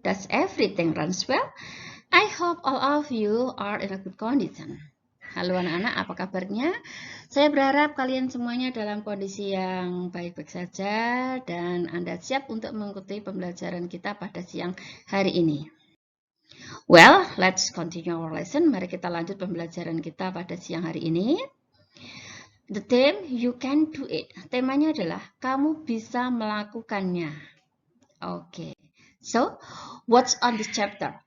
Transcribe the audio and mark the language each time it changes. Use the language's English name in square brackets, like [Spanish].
[English] Does everything runs well? I hope all of you are in a good condition. [Indonesian] Halo anak-anak, apa kabarnya? Saya berharap kalian semuanya dalam kondisi yang baik-baik saja dan Anda siap untuk mengikuti pembelajaran kita pada siang hari ini. [English] Well, let's continue our lesson. [Indonesian] Mari kita lanjut pembelajaran kita pada siang hari ini. [English] The theme, you can do it. [Indonesian] Temanya adalah kamu bisa melakukannya. Oke. [English] So, what's on this chapter?